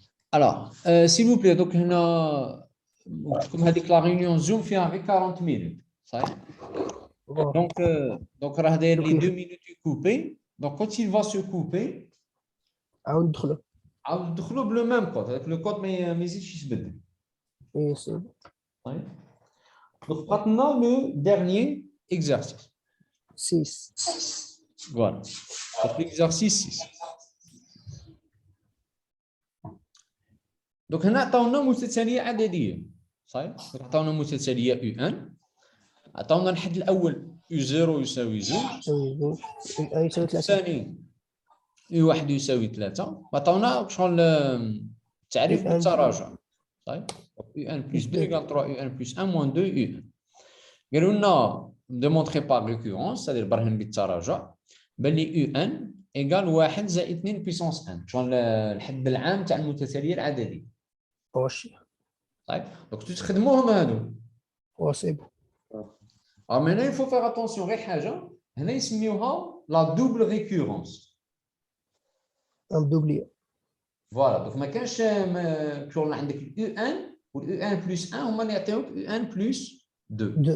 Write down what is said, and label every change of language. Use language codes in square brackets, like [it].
[fr] Alors, s'il vous plaît, donc on a comme dit que la réunion Zoom fait avec 40 minutes. Ça y est. [ar] واه [fr] Donc [ar] راه داير لي [fr] 2 minutes coupées. Donc quand il va se couper, [ar] عاود ندخلوا عاود ندخلوا بلو ميم كود. هذاك لو كود ما يزيدش يتبدل. [fr] وي سي بون [ar] طيب. [fr] Donc maintenant le dernier exercice. 6 Voilà. Donc l'exercice 6. [ar] Donc هنا عطاونا متتاليه عدديه صحيح؟ عطاونا متتاليه U1 عطاونا الحد الاول U0 يساوي 2 يساوي زوج اي يساوي 3 الثاني U1 يساوي 3 وعطاونا شغل التعريف U1 بالتراجع صحيح؟ U1 plus 2 égale 3 U1 plus 1 moins 2 U1 قالوا لنا [fr] démontrer par récurrence c'est-à-dire [ar] برهن بالتراجع بلي U1 égale 1 زائد 2 puissance 1 شغل الحد العام تاع المتتاليه العدديه. واش طيب دونك تخدموهم هادو. واه [fr] سي بون Alors maintenant il faut faire attention [ar] غير حاجه هنا يسميوها [fr] لا دوبل ريكورونس. دوبلي [ar] فوالا دونك ما كانش شغل عندك اليو 1 واليو 1 بلس 1 هما اللي يعطيوك يو 1 بلس 2.